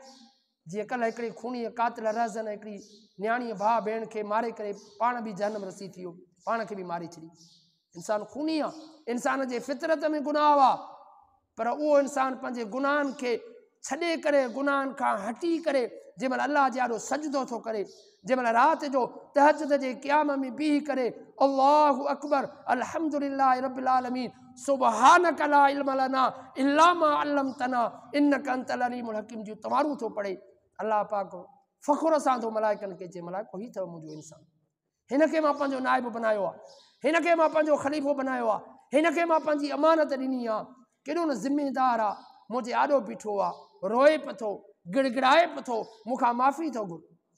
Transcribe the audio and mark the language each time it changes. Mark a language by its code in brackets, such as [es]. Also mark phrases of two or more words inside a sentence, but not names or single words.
[sd] जीअं कल्ह हिकिड़ी खूनी कातिल रहज़न हिकिड़ी न्याणी भाउ भेण खे मारे करे पाण बि जनम रसी थी वियो, पाण खे बि मारे छॾी। इंसानु खूनी आहे, इंसान जे फितरत में गुनाह आहे, पर उहो इंसानु पंहिंजे गुनाहनि खे छॾे करे गुनाहनि खां हटी करे जंहिंमहिल अल्लाह जे आॾो सजदो थो करे, जंहिंमहिल राति जो तहज्जुद जे क़याम में बीह करे [ar] الله أكبر الحمد لله رب العالمين سبحانك لا علم لنا إلا ما علمتنا إنك أنت العليم الحكيم [sd] जो तवारू थो पढ़े। अल्लाह पाक फ़खुर सां थो मलाइकनि खे चए मलाइको ही अथव मुंहिंजो इंसानु, हिन खे मां पंहिंजो नाइब बनायो आहे, हिन खे मां पंहिंजो ख़लीफ़ो बनायो आहे, हिन खे मां पंहिंजी अमानत ॾिनी आहे। केॾो न ज़िमेदार आहे, मुंहिंजे आॾो बीठो आहे, रोए पियो थो, गिड़गिड़ाए पियो थो, मूंखां माफ़ी थो घुर।